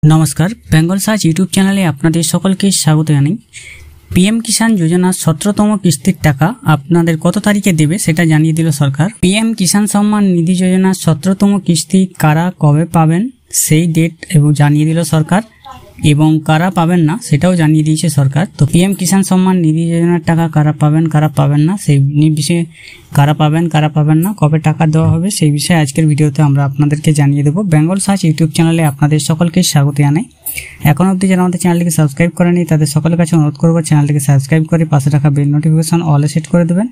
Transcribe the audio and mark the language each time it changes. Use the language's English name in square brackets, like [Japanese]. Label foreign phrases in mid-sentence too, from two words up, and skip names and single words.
[Bangla] নমস্কার বেঙ্গল সার্চ [English] YouTube channel [Bangla] আপনাদের সকলকে স্বাগত জানাই। পিএম কিষান যোজনা 17তম কিস্তির টাকা আপনাদের কত তারিখে দেবে সেটা জানিয়ে দিল সরকার। পিএম কিষান সম্মান নিধি যোজনা 17তম কিস্তি কারা কবে পাবেন সেই ডেট এবং জানিয়ে দিল সরকার এবং কারা পাবেন না সেটাও জানিয়ে দিয়েছে সরকার। তো পিএম কিষান সম্মান নিধি যোজনার টাকা কারা পাবেন না সেই বিষয়ে কারা পাবেন না কবে টাকা দেওয়া হবে সেই বিষয়ে আজকের ভিডিওতে আমরা আপনাদেরকে জানিয়ে দেব। বেঙ্গল সার্চ [English] YouTube channel [Bangla] আপনাদের সকলকে স্বাগত জানাই। এখন অবধি যারা আমাদের চ্যানেলটিকে সাবস্ক্রাইব করেনি তাদের সকলের কাছে অনুরোধ করব চ্যানেলটিকে সাবস্ক্রাইব করে পাশে থাকা [English] bell notification [Bangla] অলে সেট করে দেবেন।